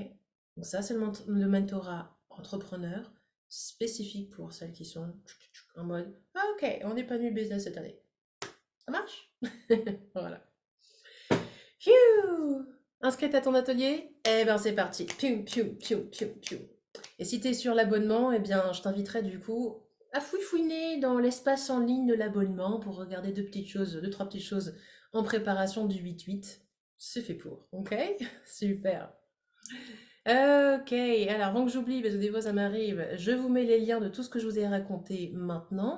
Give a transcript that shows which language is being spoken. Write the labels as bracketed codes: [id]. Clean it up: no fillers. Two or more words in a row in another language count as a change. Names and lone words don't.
[fr] Donc ça, c'est le mentorat entrepreneur spécifique pour celles qui sont en mode ah ok, on n'est pas nul business cette année. Ça marche. Voilà. Phew. Inscrite à ton atelier? Eh ben c'est parti. Pium, pium, pium, pium, pium. Et si tu es sur l'abonnement, eh bien je t'inviterai du coup à fouiner dans l'espace en ligne de l'abonnement pour regarder deux, trois petites choses en préparation du 8-8. C'est fait pour, ok? Super. Ok, alors avant que j'oublie, parce que des fois ça m'arrive, je vous mets les liens de tout ce que je vous ai raconté maintenant.